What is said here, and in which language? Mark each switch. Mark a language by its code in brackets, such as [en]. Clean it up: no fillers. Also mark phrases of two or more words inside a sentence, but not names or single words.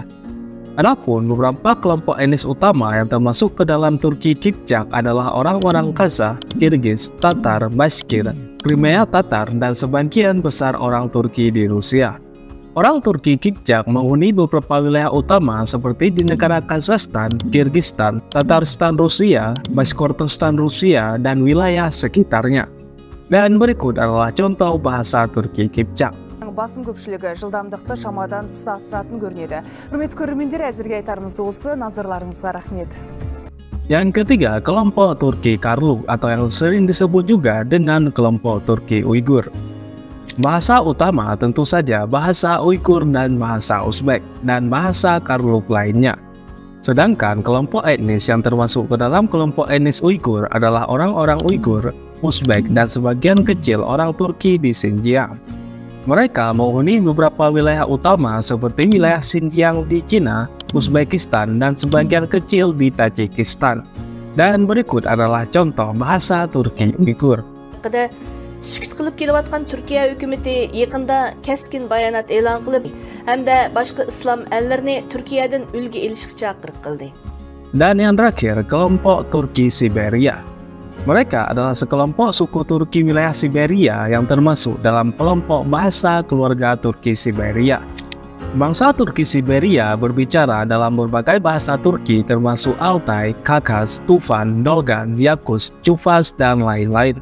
[id] Adapun beberapa kelompok etnis utama yang termasuk ke dalam Turki Kipchak adalah orang-orang Kazakh, Kirgiz, Tatar, Bashkir, Crimea Tatar, dan sebagian besar orang Turki di Rusia. Orang Turki Kipchak menghuni beberapa wilayah utama seperti di negara Kazakhstan, Kirgistan, Tatarstan Rusia, Bashkortostan Rusia, dan wilayah sekitarnya. Dan berikut adalah contoh bahasa Turki Kipchak. [kk] Basın көпшілігі жылдамдықты шамадан тыс асыратын көрінеді. Құрметті көрермендер, әзірге айтарымыз осы, назарларыңызға рахмет. [id] Yang ketiga, kelompok Turki Karluk atau yang sering disebut juga dengan kelompok Turki Uighur. Bahasa utama tentu saja bahasa Uighur dan bahasa Uzbek dan bahasa Karluk lainnya. Sedangkan kelompok etnis yang termasuk ke dalam kelompok etnis Uighur adalah orang-orang Uighur, Uzbek, dan sebagian kecil orang Turki di Xinjiang. Mereka menghuni beberapa wilayah utama seperti wilayah Xinjiang di Cina, Uzbekistan, dan sebagian kecil di Tajikistan. Dan berikut adalah contoh bahasa Turki Uighur. [uz] Sükut qilib kelayotgan Turkiya hukumati yaqinda keskin bayonot e'lon qilib, hamda boshqa islom ellerini Turkiyadan ulgu elishga chaqiriq qildi. [id] Dan yang terakhir, kelompok Turki Siberia. Mereka adalah sekelompok suku Turki wilayah Siberia yang termasuk dalam kelompok bahasa keluarga Turki Siberia. Bangsa Turki Siberia berbicara dalam berbagai bahasa Turki termasuk Altai, Khakas, Tufan, Dolgan, Yakutsk, Chuvas, dan lain-lain.